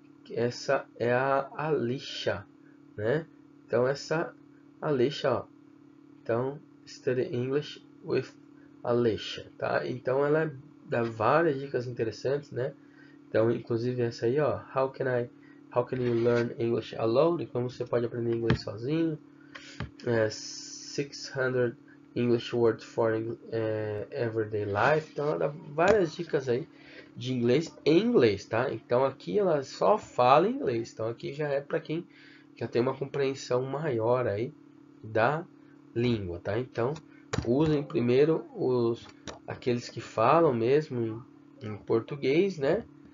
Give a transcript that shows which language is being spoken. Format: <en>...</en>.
<pt>Essa é a Alicia, né? Então essa Alicia, ó. Então</pt> <en>Study English with Alicia, tá?</en> <pt>Então ela dá várias dicas interessantes, né? Então, inclusive essa aí, ó,</pt> <en>How can you learn English alone?</en> <pt>Como você pode aprender inglês sozinho?</pt> <en>600 English words for everyday life.</en> <pt>Então ela dá várias dicas aí de inglês em inglês, tá? Então aqui ela só fala inglês. Então aqui já é para quem já tem uma compreensão maior aí da língua, tá? Então usem primeiro aqueles que falam mesmo em português, né?</pt>